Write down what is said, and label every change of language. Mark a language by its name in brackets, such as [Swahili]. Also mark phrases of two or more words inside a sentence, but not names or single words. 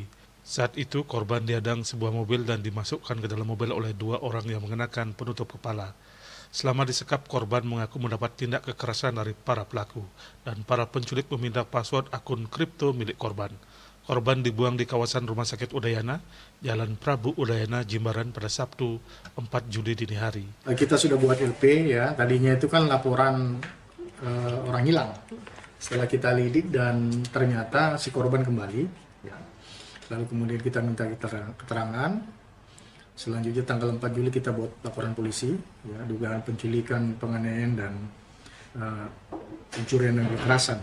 [Indonesian] Saat itu korban dihadang sebuah mobil dan dimasukkan ke dalam mobil oleh 2 orang yang mengenakan penutup kepala. Selama disekap, korban mengaku mendapat tindak kekerasan dari para pelaku dan para penculik meminta password akun kripto milik korban. Korban dibuang di kawasan Rumah Sakit Udayana, Jalan Prabu Udayana, Jimbaran pada Sabtu 4 Juli dini hari. Kita sudah buat LP ya, tadinya itu kan laporan orang hilang. Setelah kita lidik dan ternyata si korban kembali, ya. Lalu kemudian kita minta keterangan. Selanjutnya tanggal 4 Juli kita buat laporan polisi, ya, dugaan penculikan, penganiayaan dan pencurian dan kekerasan.